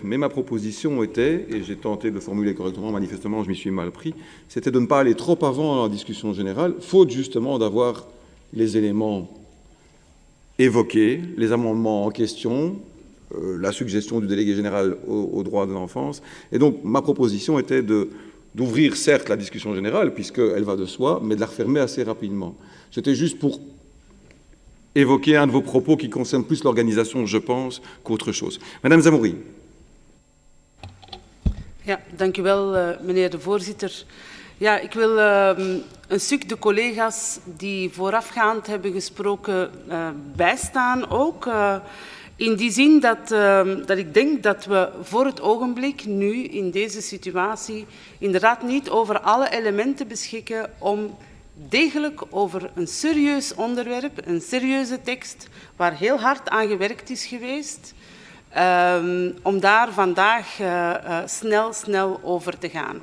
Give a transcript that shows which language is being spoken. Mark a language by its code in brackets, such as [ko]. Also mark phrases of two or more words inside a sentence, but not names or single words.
[fr] Mais ma proposition était, et j'ai tenté de le formuler correctement, manifestement je m'y suis mal pris, c'était de ne pas aller trop avant dans la discussion générale, faute justement d'avoir les éléments évoqués, les amendements en question, la suggestion du délégué général aux droits de l'enfance. Et donc, ma proposition était d'ouvrir, certes, la discussion générale, puisqu'elle va de soi, mais de la refermer assez rapidement. C'était juste pour évoquer un de vos propos qui concerne plus l'organisation, je pense, qu'autre chose. Madame Zamouri. [nl] Ja, dank u wel, meneer de voorzitter. Ja, ik wil een stuk de collega's die voorafgaand hebben gesproken bijstaan ook. In die zin dat ik denk dat we voor het ogenblik nu in deze situatie inderdaad niet over alle elementen beschikken om degelijk over een serieus onderwerp, een serieuze tekst waar heel hard aan gewerkt is geweest, om daar vandaag snel over te gaan.